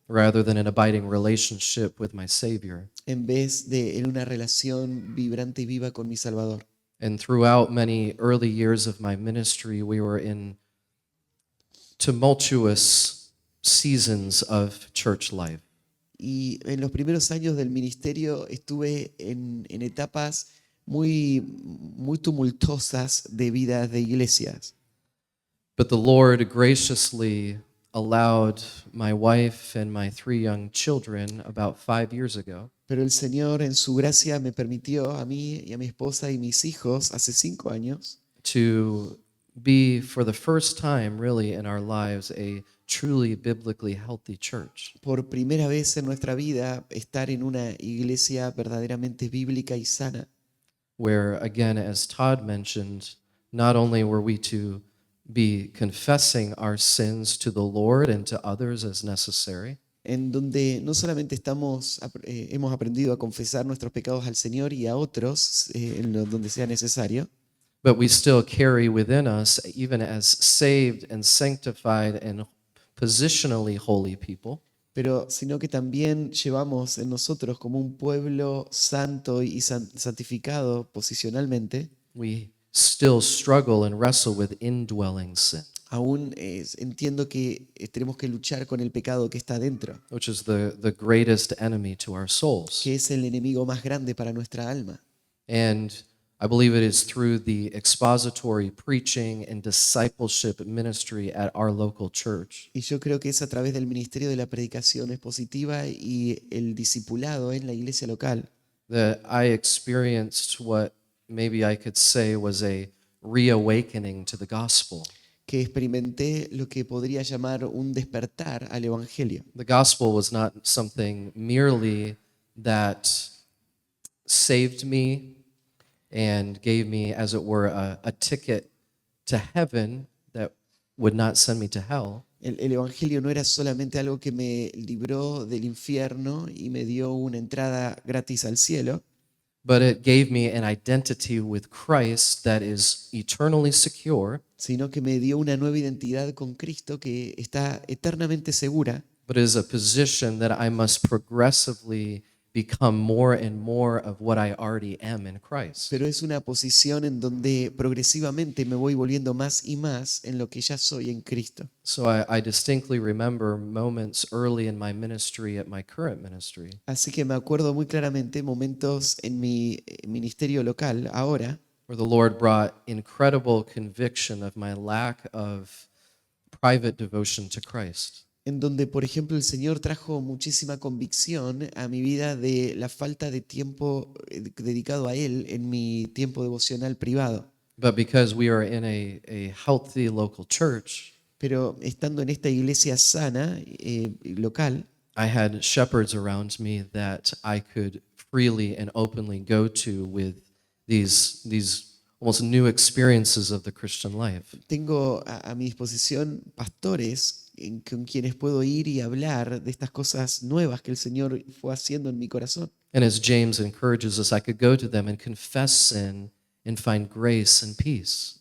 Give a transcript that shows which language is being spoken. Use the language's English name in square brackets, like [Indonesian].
[English] rather than an abiding relationship with my Savior. [Spanish] en vez de en una relación vibrante y viva con mi Salvador. [English] And throughout many early years of my ministry, we were in tumultuous seasons of church life. [Spanish] Y en los primeros años del ministerio estuve en etapas muy tumultuosas de vida de iglesias. [English] But the Lord graciously allowed my wife and my 3 young children about 5 years ago [Spanish] Pero el Señor en su gracia me permitió a mí y a mi esposa y mis hijos hace 5 años [English] to be, for the first time really in our lives, a truly biblically healthy church. [Spanish] por primera vez en nuestra vida estar en una iglesia verdaderamente bíblica y sana, [English] Where, again, as Todd mentioned, not only were we to be confessing our sins to the Lord and to others as necessary, [Spanish] en donde no solamente hemos aprendido a confesar nuestros pecados al Señor y a otros donde sea necesario, [English] but we still carry within us, even as saved and sanctified and positionally holy people, [Spanish] sino que también llevamos en nosotros como un pueblo santo y santificado posicionalmente. [English] we still struggle and wrestle with indwelling sin, [Spanish] Aún entiendo que tenemos que luchar con el pecado que está dentro, [English] which is the greatest enemy to our souls. [Spanish] que es el enemigo más grande para nuestra alma. [English] And I believe it is through the expository preaching and discipleship ministry at our local church [Spanish] Y yo creo que es a través del ministerio de la predicación expositiva y el discipulado en la iglesia local [English] that I experienced what maybe I could say was a reawakening to the gospel. [Spanish] que experimenté lo que podría llamar un despertar al evangelio. [English] The gospel was not something merely that saved me and gave me, as it were, a ticket to heaven that would not send me to hell. [Spanish] El evangelio no era solamente algo que me libró del infierno y me dio una entrada gratis al cielo, [English] But it gave me an identity with Christ that is eternally secure, [Spanish] sino que me dio una nueva identidad con Cristo que está eternamente segura, [English] but is a position that I must progressively become more and more of what I already am in Christ. [Spanish] pero es una posición en donde progresivamente me voy volviendo más y más en lo que ya soy en Cristo. [English] So I distinctly remember moments early in my ministry at my current ministry [Spanish] Así que me acuerdo muy claramente momentos en mi ministerio local ahora [English] where the Lord brought incredible conviction of my lack of private devotion to Christ. [Spanish] en donde, por ejemplo, el Señor trajo muchísima convicción a mi vida de la falta de tiempo dedicado a Él en mi tiempo devocional privado. [English] But because we are in a healthy local church, [Spanish] Pero estando en esta iglesia sana, local, [English] I had shepherds around me that I could freely and openly go to with these almost new experiences of the Christian life. [Spanish] Tengo a mi disposición pastores con quienes puedo ir y hablar de estas cosas nuevas que el Señor fue haciendo en mi corazón. [English] And as James encourages us, I could go to them and confess sin and find grace and peace.